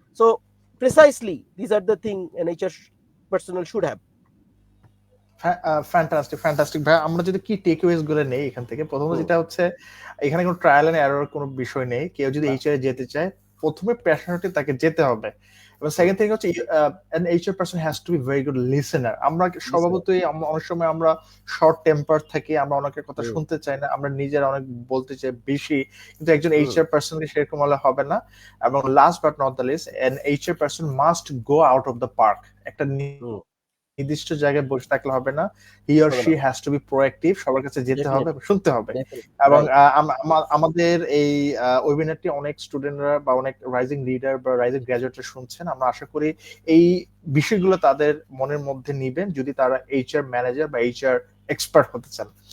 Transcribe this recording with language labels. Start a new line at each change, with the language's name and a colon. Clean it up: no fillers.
English: So precisely this are the thing an HR personal should have.
Bangla: Fantastic fantastic ভাই, আমরা যদি কি টেকঅ্যাওয়েজ গুলো নেই এখান থেকে, প্রথমত যেটা হচ্ছে এখানে কোনো ট্রায়াল এন্ড এরর কোনো বিষয় নেই। কেউ যদি এইচআর যেতে চায়, প্রথমে প্যাশনেটলি তাকে যেতে হবে। এবং সেকেন্ড থিং হচ্ছে
English: an HR person has to be very good listener.
Bangla: আমরা স্বভাবতই অনেক সময় আমরা শর্ট টেম্পার থাকি, আমরা অনেকের কথা শুনতে চাই না, আমরা নিজেরা অনেক বলতে চাই বেশি, কিন্তু একজন HR পার্সনকে সেরকম হলে হবে না।
English: এবং last but not the least, an HR person must go out of the park.
Bangla: একটা নির্দিষ্ট জায়গায় বসে থাকলে হবে না,
English: he or she has to be proactive,
Bangla: সবার কাছে যেতে হবে, শুনতে হবে। এবং আমাদের এই ওয়েবিনারটি অনেক স্টুডেন্টরা বা অনেক রাইজিং লিডার বা রাইজিং গ্র্যাজুয়েটরা শুনছেন। আমরা আশা করি এই বিষয়গুলো তাদের মনের মধ্যে নিবেন যদি তারা এইচআর ম্যানেজার বা এইচআর এক্সপার্ট হতে চান।